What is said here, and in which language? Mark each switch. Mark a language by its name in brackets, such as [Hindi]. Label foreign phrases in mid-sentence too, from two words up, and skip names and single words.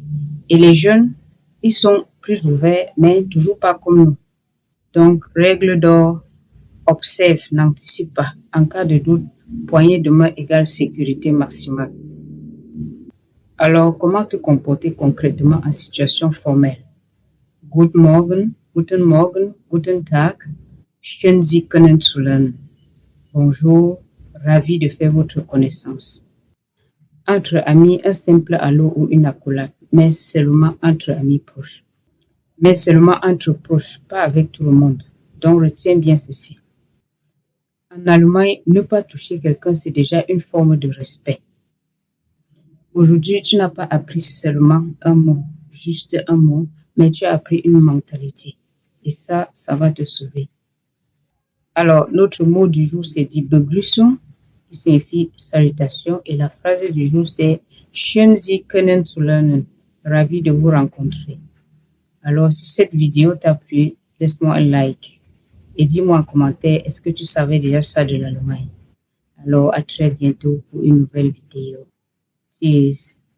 [French] Et les jeunes, ils sont plus ouverts, mais toujours pas comme nous. Donc, règle d'or, observe, n'anticipe pas. En cas de doute, poignée de main égale sécurité maximale. Alors, comment te comporter concrètement en situation formelle? [German] Guten Morgen, guten Morgen, guten Tag, schön Sie kennenzulernen. [French] Bonjour, ravi de faire votre connaissance. Entre amis, un simple allô ou une accolade, mais seulement entre amis proches. Mais seulement entre proches, pas avec tout le monde. Donc, retiens bien ceci. En Allemagne, ne pas toucher quelqu'un, c'est déjà une forme de respect. Aujourd'hui, tu n'as pas appris seulement un mot, juste un mot, mais tu as appris une mentalité. Et ça va te sauver. Alors, notre mot du jour, c'est [German] die Begrüßung, [French] qui signifie salutation. Et la phrase du jour, c'est [German] schön Sie kennenzulernen, [French] ravi de vous rencontrer. Alors, si cette vidéo t'a plu, laisse-moi un like. Et dis-moi en commentaire, est-ce que tu savais déjà ça de l'Allemagne? Alors, à très bientôt pour une nouvelle vidéo. Cheers!